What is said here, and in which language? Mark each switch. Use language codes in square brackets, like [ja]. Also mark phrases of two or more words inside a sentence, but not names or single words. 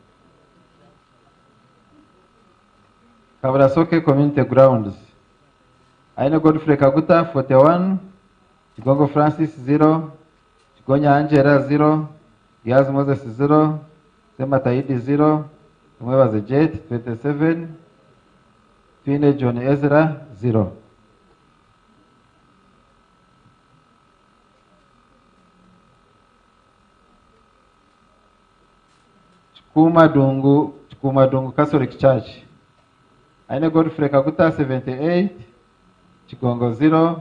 [en] Kabarasoke Community Grounds. Aina Godfrey Kaguta, 41. Chigongo Francis, 0. Chigonya Angela, 0. Yaz Moses, 0. Semataidi, 0. Tumwebaze Jet, 27. Fine John Ezra, 0. Chukuma Dungu Catholic Church. Aina Godfrey Kaguta, 78. Chigongo, 0.